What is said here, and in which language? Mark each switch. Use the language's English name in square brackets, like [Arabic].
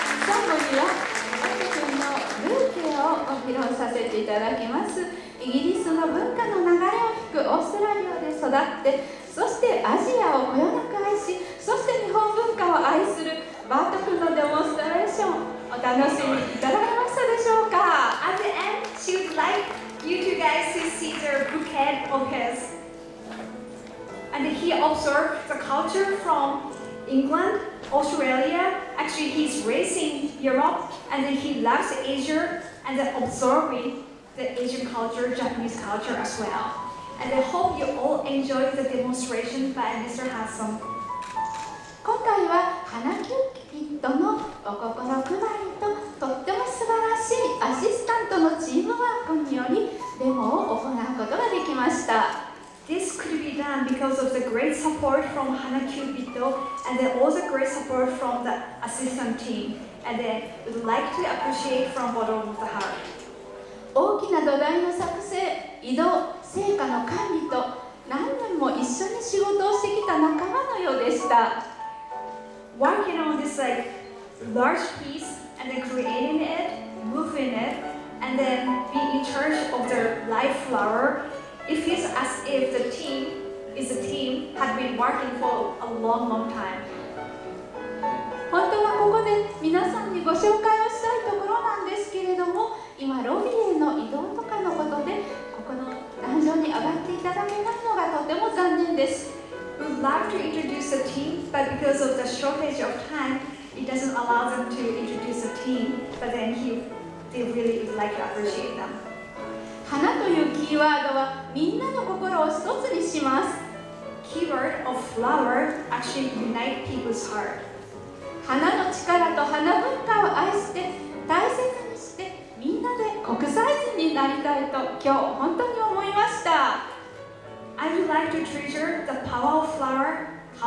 [Japanese] 最後にはバート君のブーケをご披露させていただきます。イギリスの文化の流れを引くオーストラリアで育って、そしてアジアをこよなく愛し、そして日本文化を愛するバート君のデモンストレーション、お楽しみいただけましたでしょうか。 [English] At the end, she would like you two guys to see the bouquet of his. And he observed the culture from England, Australia. Actually, he's raised in Europe, and then he loves Asia, and then observing the Asian culture, Japanese culture as well. And I hope you all enjoyed the demonstration by Mr. Hassam. [Japanese] 今回は花キューピッドのお心配りととっても素晴らしいアシスタントのチームワークによりデモを行うことができました。 [English] This could be done because of the great support from Hana Cupido and then also great support from the assistant team. And then we'd like to appreciate from bottom of the heart. [Japanese] 大きな土台の作成、移動、成果の管理と何年も一緒に仕事をしてきた仲間のようでした。 [English] Working on this like large piece and then creating it, moving it, and then being in charge of the live flower, it feels as if the team had been working for a long time. [Japanese] 本当はここで皆さんにご紹介をしたいところなんですけれども、今ロビーへの移動とかのことでここの壇上に上がっていただけないのがとても残念です。 [English] We would love to introduce the team, but because of the shortage of time, it doesn't allow them to introduce the team. But then they really would like to appreciate them. [Japanese] 花というキーワードはみんなの心を一つにします。 [English] Keyword of flower actually unite people's heart. [Japanese] 花の力と花文化を愛して大切にしてみんなで国際人になりたいと今日本当に思いました。 [English] I would like to treasure the power of flower,